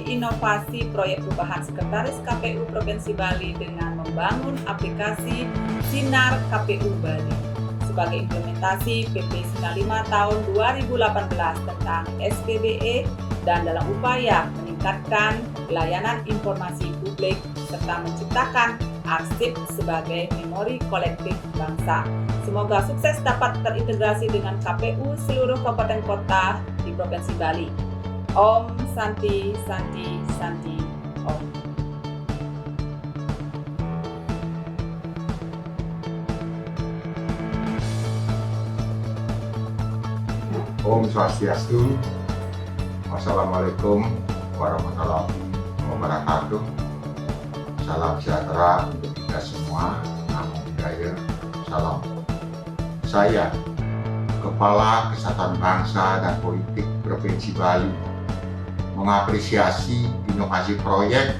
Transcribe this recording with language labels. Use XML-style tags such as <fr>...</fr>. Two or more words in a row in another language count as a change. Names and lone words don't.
<id>inovasi proyek perubahan Sekretaris KPU Provinsi Bali dengan membangun aplikasi Sinar KPU Bali sebagai implementasi PP 95 Tahun 2018 tentang SPBE dan dalam upaya meningkatkan layanan informasi publik serta menciptakan arsip sebagai memori kolektif bangsa. Semoga sukses dapat terintegrasi dengan KPU seluruh kabupaten kota di Provinsi Bali.</id> <sa>ॐ शान्ति शान्ति शान्ति ॐ.</sa> <ban>Om Swastiastu.</ban> <ar>والسلام عليكم ورحمة الله وبركاته.</ar> <id>Salam sejahtera untuk kita semua.</id> <pi>Namo Buddhaya. Salam.</pi> <id>Saya, Kepala Kesatuan Bangsa dan Politik Provinsi Bali, mengapresiasi inovasi proyek</id>